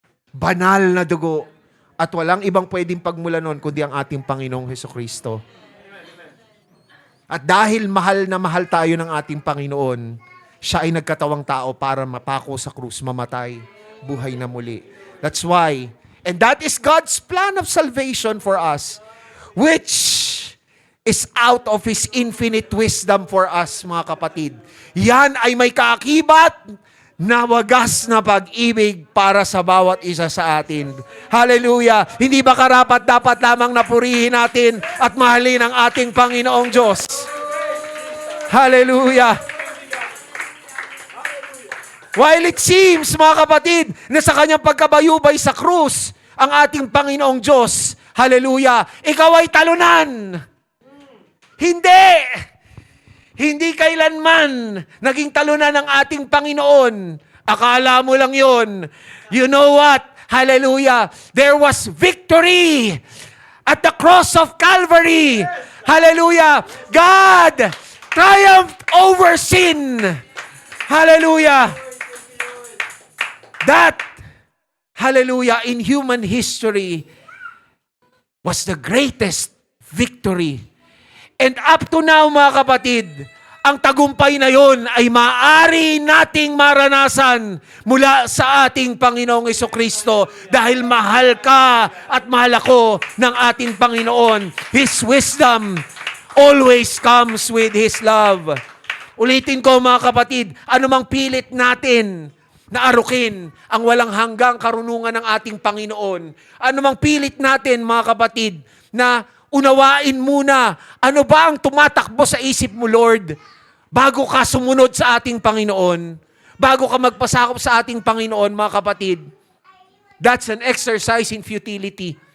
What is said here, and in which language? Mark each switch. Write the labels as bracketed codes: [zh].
[tl] Banal na dugo. At walang ibang pwedeng pagmula nun, kundi ang ating Panginoong Hesukristo. At dahil mahal na mahal tayo ng ating Panginoon, siya ay nagkatawang tao para mapako sa krus, mamatay, buhay na muli. [en] That's why, and that is God's plan of salvation for us, which is out of His infinite wisdom for us, [tl] mga kapatid. Yan ay may kaakibat na wagas na pag-ibig para sa bawat isa sa atin. Hallelujah! Hindi ba karapat dapat lamang napurihin natin at mahalin ang ating Panginoong Diyos? Hallelujah! [en] While it seems, [tl] mga kapatid, na sa kanyang pagkabayubay sa krus, ang ating Panginoong Diyos, hallelujah, ikaw ay talunan. Hindi! Hindi kailanman naging talunan ng ating Panginoon. Akala mo lang yun. [en] You know what? [tl] Hallelujah. [en] There was victory at the cross of Calvary. Hallelujah. God triumphed over sin. Hallelujah. That, hallelujah, in human history was the greatest victory. And up to now, [tl] mga kapatid, ang tagumpay na yon ay maaari nating maranasan mula sa ating Panginoong Hesukristo dahil mahal ka at mahal ako ng ating Panginoon. [en] His wisdom always comes with His love. [tl] Ulitin ko, mga kapatid, anumang pilit natin na arukin ang walang hanggang karunungan ng ating Panginoon. Anumang pilit natin, mga kapatid, na unawain muna, ano ba ang tumatakbo sa isip mo, Lord, bago ka sumunod sa ating Panginoon, bago ka magpasakop sa ating Panginoon, mga kapatid. [en] That's an exercise in futility.